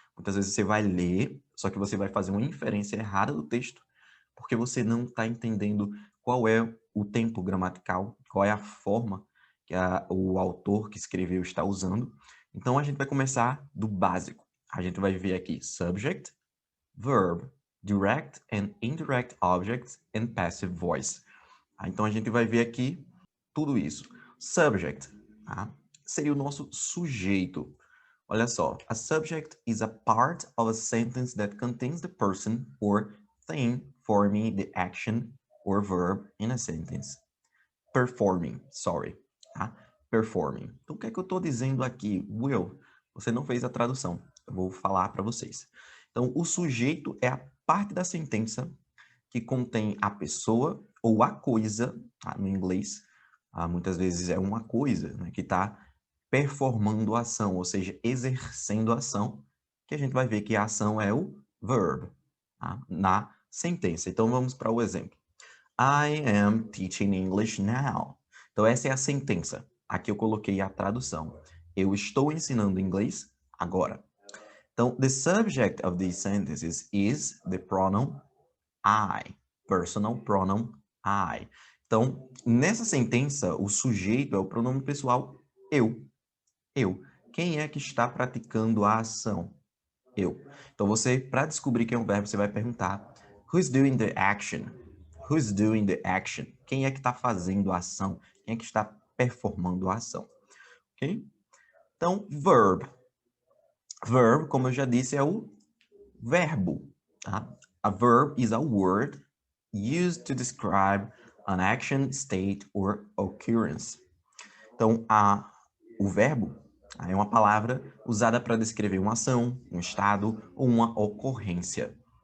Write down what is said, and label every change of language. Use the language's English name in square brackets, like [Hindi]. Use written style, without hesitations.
[Portuguese] Muitas vezes você vai ler, só que você vai fazer uma inferência errada do texto porque você não está entendendo qual é o tempo gramatical, qual é a forma que o autor que escreveu está usando. Então, a gente vai começar do básico. A gente vai ver aqui [English] subject, verb, direct and indirect objects and passive voice. [Portuguese] Então, a gente vai ver aqui tudo isso. Subject seria o nosso sujeito. Olha só, [English] a subject is a part of a sentence that contains the person or thing forming the action or verb in a sentence. Performing, sorry. Performing. [Portuguese] Então, o que é que eu estou dizendo aqui? Will, você não fez a tradução. Eu vou falar para vocês. Então, o sujeito é a parte da sentença que contém a pessoa ou a coisa, no inglês, muitas vezes é uma coisa, né, que está performando a ação, ou seja, exercendo a ação, que a gente vai ver que a ação é o verb, na sentença. Então, vamos para o exemplo. [English] I am teaching English now. [Portuguese] Então, essa é a sentença. Aqui eu coloquei a tradução. Eu estou ensinando inglês agora. [English] Então, the subject of these sentences is the pronoun I, personal pronoun I. [Portuguese] Então, nessa sentença, o sujeito é o pronome pessoal eu. Eu. Quem é que está praticando a ação? Eu. Então, você, para descobrir quem é o verbo, você vai perguntar [English] who's doing the action? Who's doing the action? [Portuguese] Quem é que está fazendo a ação? Quem é que está performando a ação? Ok? Então, verb. Verb, como eu já disse, é o verbo. [English] A verb is a word used to describe an action, state or occurrence. [Portuguese] Então, o verbo é uma palavra usada para descrever uma ação, um estado ou uma ocorrência.